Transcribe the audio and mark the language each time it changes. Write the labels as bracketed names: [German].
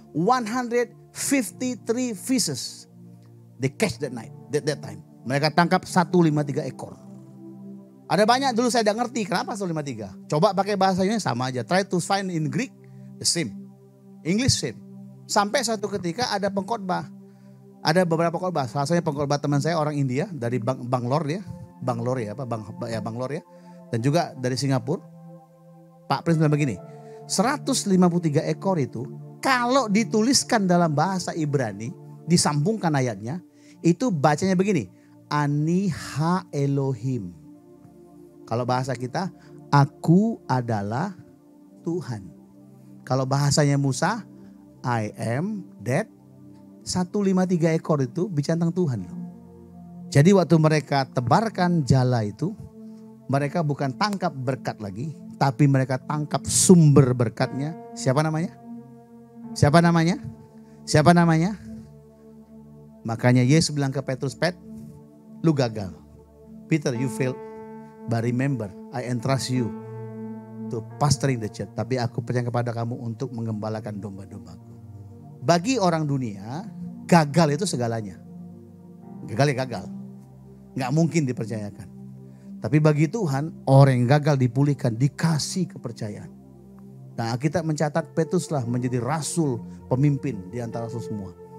[English] 153 fishes. They catch that time. [Indonesian] Mereka tangkap 153 ekor. Ada banyak dulu saya tidak ngerti kenapa 153. Coba pakai bahasanya sama aja. [English] Try to find in Greek the same. English same. [Indonesian] Sampai suatu ketika ada pengkhotbah. Ada beberapa khotbah. Salah satunya pengkhotbah teman saya orang India dari Bangalore ya. Bangalore ya. Dan juga dari Singapura. Pak Prince bilang begini. 153 ekor itu kalau dituliskan dalam bahasa Ibrani. Disambungkan ayatnya. Itu bacanya begini. Aniha Elohim. Kalau bahasa kita. Aku adalah Tuhan. Kalau bahasanya Musa. [English] I am that. [Indonesian] 153 ekor itu bicara tentang Tuhan. Jadi waktu mereka tebarkan jala itu. mereka bukan tangkap berkat lagi, tapi mereka tangkap sumber berkatnya. Siapa namanya? Siapa namanya? Siapa namanya? Makanya Yesus bilang ke Petrus, Pet, lu gagal. [English] Peter, you failed. But remember, I entrust you to pastoring the church. [Indonesian] Tapi aku percaya kepada kamu untuk mengembalakan domba-dombaku. Bagi orang dunia, gagal itu segalanya. Gagal ya gagal. Nggak mungkin dipercayakan. Tapi bagi Tuhan, orang yang gagal dipulihkan, dikasih kepercayaan. Nah, kita mencatat Petruslah menjadi rasul, pemimpin di antara rasul semua.